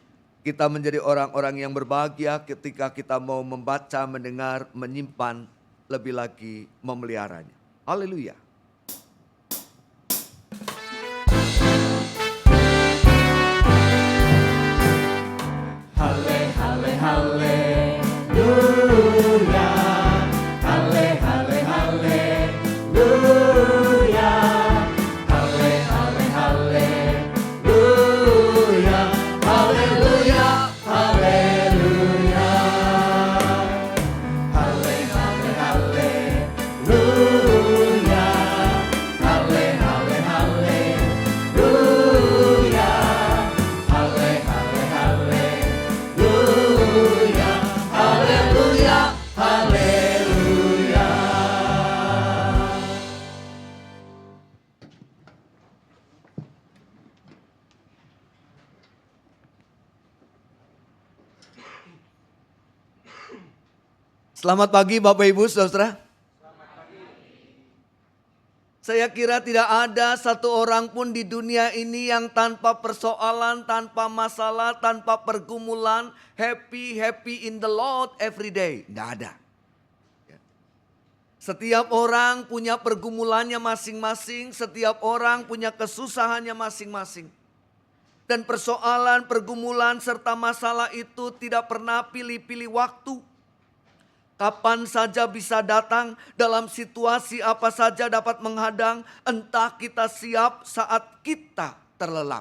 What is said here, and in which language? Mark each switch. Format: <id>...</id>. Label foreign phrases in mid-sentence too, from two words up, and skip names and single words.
<id>Kita menjadi orang-orang yang berbahagia ketika kita mau membaca, mendengar, menyimpan, lebih lagi memeliharanya. Haleluya. Haleluya, hale hale haleluya, hale hale haleluya, haleluya, haleluya, hale hale haleluya, hale hale haleluya, hale hale haleluya. Haleluya, haleluya. Selamat pagi Bapak Ibu Saudara. Saya kira tidak ada satu orang pun di dunia ini yang tanpa persoalan, tanpa masalah, tanpa pergumulan,</id> <en>happy in the Lord every day.</en> <id>Tidak ada. Setiap orang punya pergumulannya masing-masing, setiap orang punya kesusahannya masing-masing. Dan persoalan, pergumulan, serta masalah itu tidak pernah pilih-pilih waktu. Kapan saja bisa datang, dalam situasi apa saja dapat menghadang, entah kita siap saat kita terlelap.</id>